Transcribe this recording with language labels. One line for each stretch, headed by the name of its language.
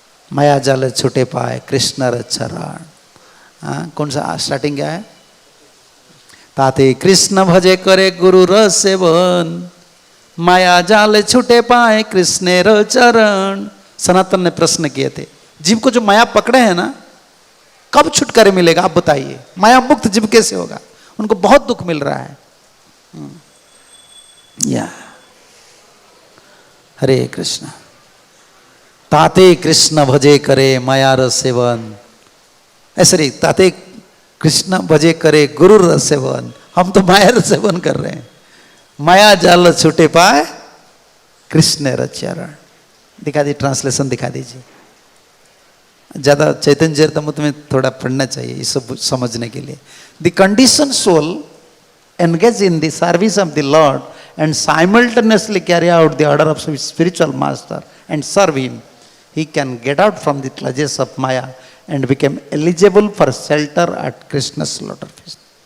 Bangla: माया जाल छूटे पाए कृष्ण रक्षरण।
Hindi: कौन सा स्टार्टिंग क्या है?
Bangla: ताते कृष्ण भजे करे गुरु र सेवन, माया जाल छूटे पाए कृष्ण र चरण।
Hindi: सनातन ने प्रश्न किए थे, जीव को जो माया पकड़े है ना, कब छुटकारे मिलेगा आप बताइए? माया मुक्त जीव कैसे होगा? उनको बहुत दुख मिल रहा है। या हरे कृष्ण।
Bangla: ताते कृष्ण भजे करे माया र सेवन।
Hindi: ऐसे नहीं,
Bangla: ताते कृष्ण भजे करे गुरु र सेवन।
Hindi: हम तो माया र सेवन कर रहे हैं।
Bangla: माया जाल छूटे पाए कृष्ण र चरण।
Hindi: दिखा दी, ट्रांसलेशन दिखा दीजिए। ज्यादा चैतन्य चरितमृत में थोड़ा पढ़ना चाहिए ये सब समझने के लिए।
English: The condition soul engage in the service of the Lord and simultaneously carry out the order of spiritual master and serve him, he can get out from the clutches of Maya and become eligible for shelter at Krishna's slaughter feast.